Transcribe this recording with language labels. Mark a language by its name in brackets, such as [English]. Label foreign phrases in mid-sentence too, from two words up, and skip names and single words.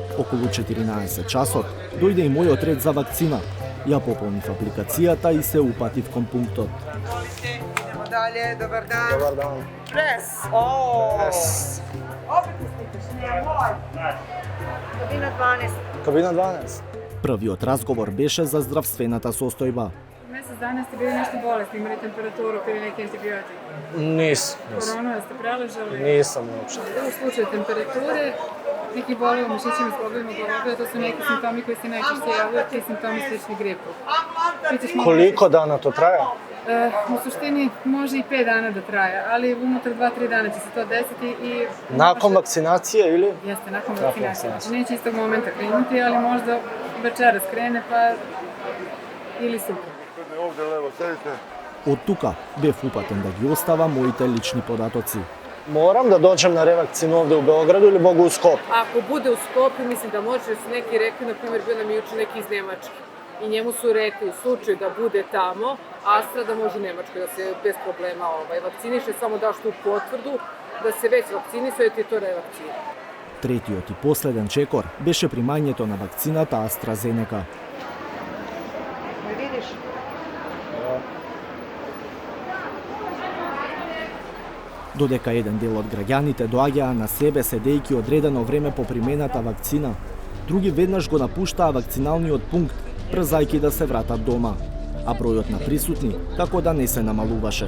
[Macedonian] Околу 14 часот дојде и мојот ред за вакцина. Ја пополнив апликацијата и се упатив кон пунктот. [Serbian] Idemo dalje, dobar dan. Dobar dan. Pres. Opet ti slikaš, ne, moj. Kabina 12. Kabina 12. [Macedonian] Првиот разговор беше за здравствената состојба. [Serbian] Месец дана сте били нешто болесни, имали температуру, пили неки антибиотик. Nisam. Корона сте прележали? Nisam uopšte. U slučaju temperature, neki boli u mišićima s globovima glavobe, to su neki simptomi koji se najčešće javljaju, ti simptomi slični gripu. Koliko dana to traje? U suštini može i 5 dana da traje, ali unutar 2-3 dana će se to desiti i... Nakon vakcinacije ili? Jeste, nakon vakcinacije. Znači neće istog momenta krenuti, ali možda večeras krene pa... ili sutra. [Macedonian] Од тука бев упатен да ги оставам моите лични податоци. [Serbian] Moram da dođem na revakcinu ovde u Beogradu ili mogu u Skopje? Ako bude u Skopju, mislim da može, jer su neki rekli, na primjer, bio nam juče neki iz Nemačke. I njemu su rekli, u slučaju da bude tamo, Astra da može u Nemačkoj, da se bez problema vakciniše, samo daš tu potvrdu, da se već vakcinisuje, ti to revakcina. [Macedonian] Третиот и последен чекор беше примањето на вакцината AstraZeneca. Додека еден дел од граѓаните доаѓаа на себе седејќи одредено време по примената вакцина, други веднаш го напуштаа вакциналниот пункт, брзајќи да се вратат дома, а бројот на присутни како да не се намалуваше.